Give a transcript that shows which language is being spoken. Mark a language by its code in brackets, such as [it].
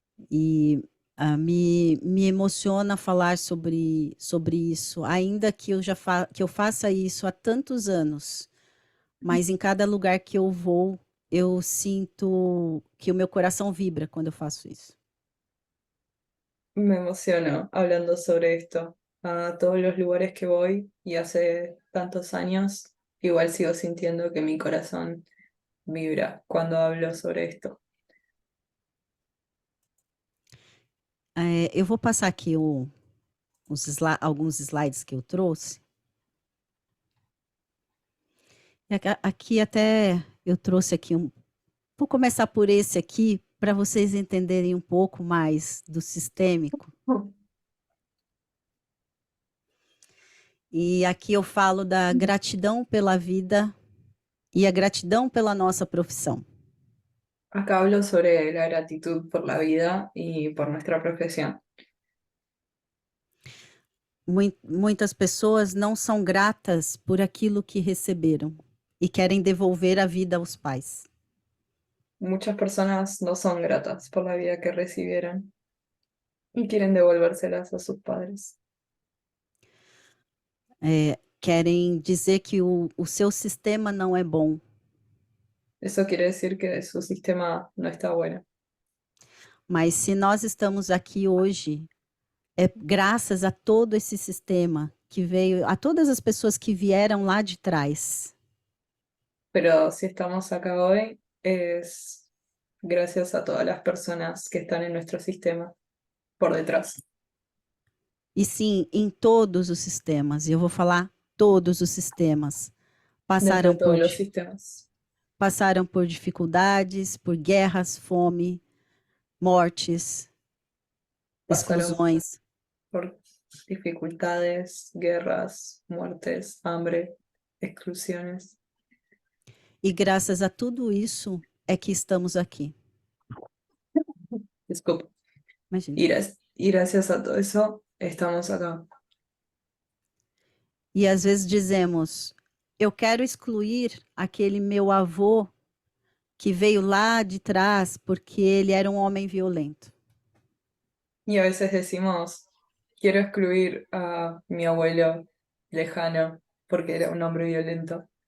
[pt] E me emociona falar sobre isso, ainda que eu faça isso há tantos anos, mas em cada lugar que eu vou, eu sinto que o meu coração vibra quando eu faço isso. [es] Me emociono hablando sobre esto. A todos los lugares que voy y hace tantos años, igual sigo sintiendo que mi corazón vibra cuando hablo sobre esto. [pt] Eu vou passar aqui alguns slides que eu trouxe. Aqui até eu trouxe aqui vou começar por esse aqui, para vocês entenderem um pouco mais do sistêmico. E aqui eu falo da gratidão pela vida e a gratidão pela nossa profissão. [es] Acá hablo sobre la gratitud por la vida y por nuestra profesión. [pt] Muitas pessoas não são gratas por aquilo que receberam e querem devolver a vida aos pais. [es] Muchas personas no son gratas por la vida que recibieron y quieren devolvérselas a sus padres. [pt] Querem dizer que o seu sistema não é bom. [es] Eso quiere decir que su sistema no está bueno. [pt] Mas se nós estamos aqui hoje, é graças a todo esse sistema que veio, a todas as pessoas que vieram lá de trás. [es] Pero si estamos acá hoy es gracias a todas las personas que están en nuestro sistema por detrás. [pt] E sim, em todos os sistemas, e eu vou falar todos os sistemas, [es] dentro de [pt] passaram [es] todos [pt] por, [es] los sistemas. [pt] passaram por dificuldades, por guerras, fome, mortes, [es] Pasaron [pt] exclusões. [es] por dificultades, guerras, muertes, hambre, exclusiones. [pt] E graças a tudo isso é que estamos aqui. [es] Disculpa. [pt] Imagina. [es] Y gracias a todo eso, estamos acá. [pt] E às vezes dizemos, eu quero excluir aquele meu avô que veio lá de trás porque ele era um homem violento. [es] Y a veces decimos, quiero excluir a mi abuelo lejano porque era un hombre violento.